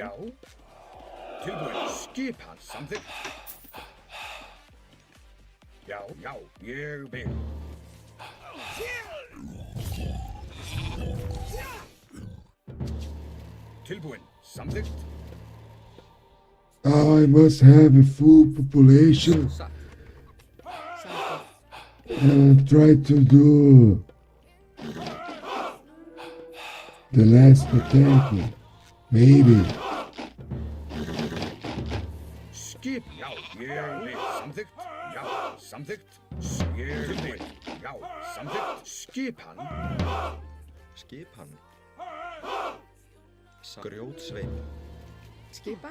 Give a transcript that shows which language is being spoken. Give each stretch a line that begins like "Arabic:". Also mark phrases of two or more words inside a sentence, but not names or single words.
Icelandic: Já. Tilbúin. Skipan. Samþykkt. Já, já. Ég vil. Tilbúin. Samþykkt.
English: I must have a full population
Icelandic: Satt.
English: and try to do the last attack. Maybe.
Icelandic: Skip. Já, ég vil. Samþykkt. Já, samþykkt. Ég vil. Já, samþykkt. Skipan. Skipan. Grjótsveit. Skipan.